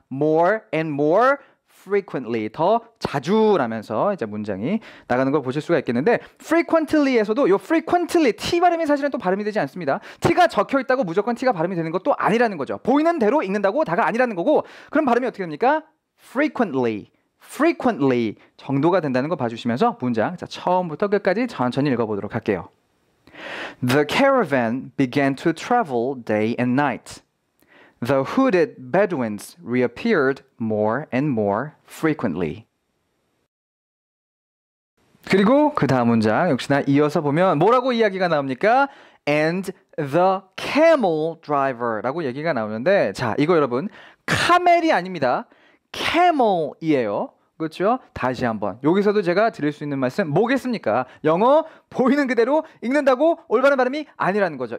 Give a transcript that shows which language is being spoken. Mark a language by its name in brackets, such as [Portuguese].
[English] more and more frequently, [Korean] 더 자주라면서 이제 문장이 나가는 걸 보실 수가 있겠는데, frequently에서도 요 frequently T 발음이 사실은 또 발음이 되지 않습니다. T가 적혀 있다고 무조건 T가 발음이 되는 것도 아니라는 거죠. 보이는 대로 읽는다고 다가 아니라는 거고, 그럼 발음이 어떻게 됩니까? frequently 정도가 된다는 거 봐주시면서 문장 처음부터 끝까지 천천히 읽어보도록 할게요. [English] The caravan began to travel day and night. The hooded Bedouins reappeared more and more frequently. [Korean] 그리고 그 다음 문장 역시나 이어서 보면 뭐라고 이야기가 나옵니까? [English] And the camel driver [Korean] 라고 얘기가 나오는데, 자 이거 여러분 카멜이 아닙니다. camel이에요. 그렇죠? 다시 한번 여기서도 제가 드릴 수 있는 말씀 뭐겠습니까? 영어 보이는 그대로 읽는다고 올바른 발음이 아니라는 거죠.